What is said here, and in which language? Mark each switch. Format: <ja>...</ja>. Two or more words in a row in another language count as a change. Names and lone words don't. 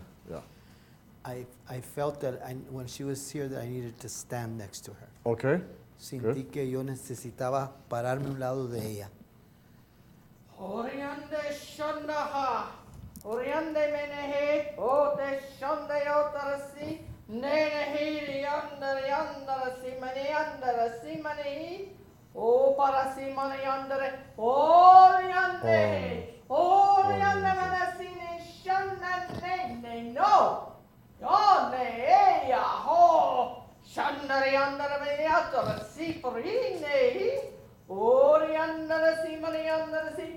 <en>Yeah. I felt that when she was here that I needed to stand next to her. Okay?</en> <es>Sentí que yo necesitaba pararme a un lado de ella. Oriande shondaha, oriande menehe, o te shonda yotarasi, nenehi yandara simanehi, o para simaneyandere, oriande, oriande manasine shonda nene, no, yonde ea ho, shandare yandara meneyatara si porine, oriandara simaneyandara si.</es>